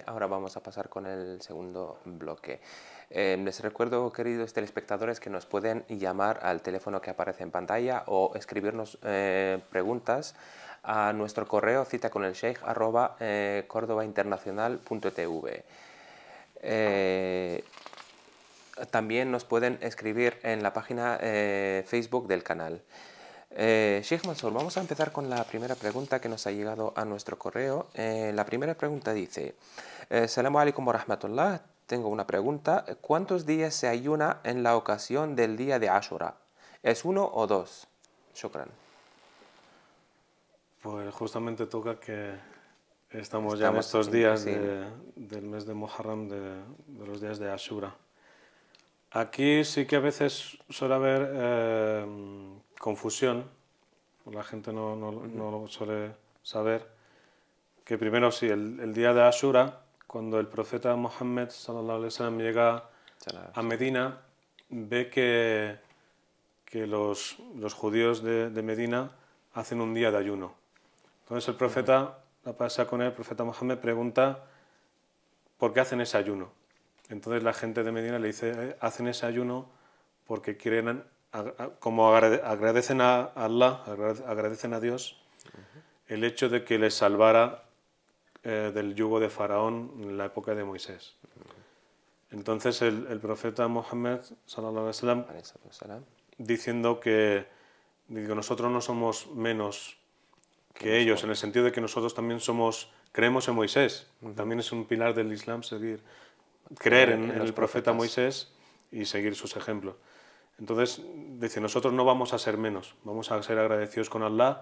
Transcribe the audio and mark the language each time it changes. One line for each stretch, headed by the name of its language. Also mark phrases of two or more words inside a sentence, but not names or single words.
Spanish: Ahora vamos a pasar con el segundo bloque. Les recuerdo, queridos telespectadores, que nos pueden llamar al teléfono que aparece en pantalla o escribirnos preguntas a nuestro correo cita con el sheikh @cordobainternacional.tv. También nos pueden escribir en la página Facebook del canal. Sheikh Mansour, vamos a empezar con la primera pregunta que nos ha llegado a nuestro correo. La primera pregunta dice,
Arabic: سلام عليكم ورحمة الله,
Spanish: tengo una pregunta. ¿Cuántos días se ayuna en la ocasión del día de Ashura? ¿Es uno o dos? Shukran. Pues justamente toca que estamos ya en Estamos estos días sí, del mes de Muharram, de los días de Ashura. Aquí sí que a veces suele haber confusión, la gente no lo suele saber, que primero sí, el día de Ashura, cuando el profeta Mohammed
Arabic: صلى الله عليه وسلم
Spanish: llega a Medina, ve que los judíos de Medina hacen un día de ayuno. Entonces el profeta, la pasa con él, el profeta Mohammed pregunta por qué hacen ese ayuno. Entonces la gente de Medina le dice, hacen ese ayuno porque quieren, como agradecen a Allah, agradecen a Dios, el hecho de que les salvara del yugo de Faraón en la época de Moisés. Entonces el profeta Mohammed,
Arabic: صلى الله عليه وسلم,
Spanish: diciendo que digo, nosotros no somos menos que ellos, en el sentido de que nosotros también creemos en Moisés. También es un pilar del Islam creer en los el profeta profetas. Moisés y seguir sus ejemplos. Entonces, dice, nosotros no vamos a ser menos, vamos a ser agradecidos con Allah.